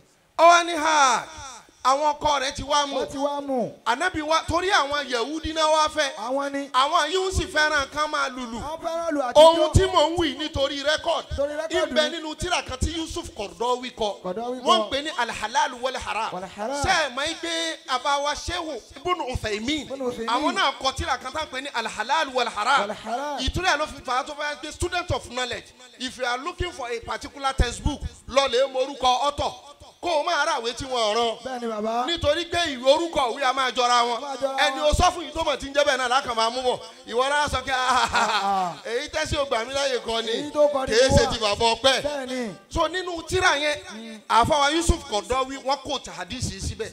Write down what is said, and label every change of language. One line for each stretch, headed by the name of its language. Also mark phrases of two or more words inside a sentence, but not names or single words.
Yoruba: ó wá ní àwọn ọkọ rẹ̀ ti wá mú Wọ́n ti wá mú. anabi wa torí àwọn Yahudi náà wá fẹ́ Àwọn ni. àwọn yìí ń sì fẹ́ràn kán máa lùlù Àwọn fẹ́ràn lù àti ohun tí mò ń wí nítorí rẹ́kọ̀d Torí rẹ́kọ̀dù ibẹ̀ ni. nínú tíra kan tí Yusuf Qaradawi kọ Qaradawi kọ. wọ́n ń pè ní
Arabic: الحلال والحرام والحرام.
Yoruba: ṣe é mọ̀ pé àbáwá Shehu Ibn Uthaymin Ibn Uthaymin. àwọn náà kọ tíra kan tá à ń pè ní
Arabic: الحلال والحرام والحرام.
Yoruba: ìtura ló fi fàá tó fẹ́ pé
English: student of knowledge if you are looking for a particular textbook
Yoruba: lọ lè mọ orúkọ ọ̀tọ̀ kó o máa ráwé tí wọ́n rán Bẹ́ẹ̀ ni bàbá. nítorí pé ìwé orúkọ òwe a máa jọra wọn máa jọra ẹni wọn. o sọ fún yìí tó mọ̀ tí ń jẹ́ bẹ́ẹ̀ náà lákàn máa mú bọ̀ ìwọ náà sọ pé èyí tẹ́sí ògbà mi láyè kan ni Èyí tó kọ ni kìí mo ṣe wà. ti bàbá ọpẹ́ Bẹ́ẹ̀ ni. so nínú tíra yẹn àfọwọ́ Yusuf Qaradawi wọ́n kò tà hadisi síbẹ̀